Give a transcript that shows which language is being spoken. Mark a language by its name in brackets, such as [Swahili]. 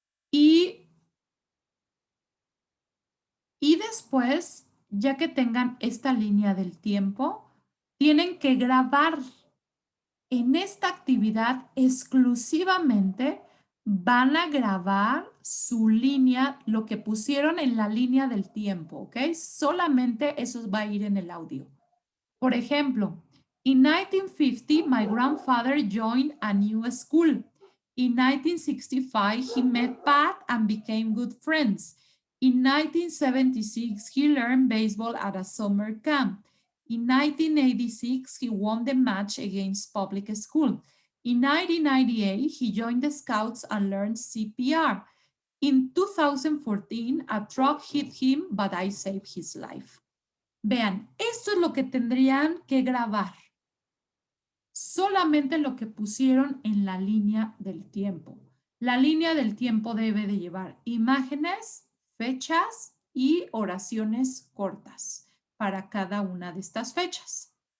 [Spanish] Y, y después, ya que tengan esta línea del tiempo, tienen que grabar en esta actividad exclusivamente van a grabar su línea, lo que pusieron en la línea del tiempo, ¿ok? Solamente eso va a ir en el audio. Por ejemplo, [English] in 1950, my grandfather joined a new school. In 1965, he met Pat and became good friends. In 1976, he learned baseball at a summer camp. In 1986, he won the match against public school. In 1998, he joined the Scouts and learned CPR. In 2014, a truck hit him, but I saved his life. [Spanish] Vean, esto es lo que tendrían que grabar. Solamente lo que pusieron en la línea del tiempo. La línea del tiempo debe de llevar imágenes, fechas y oraciones cortas para cada una de estas fechas.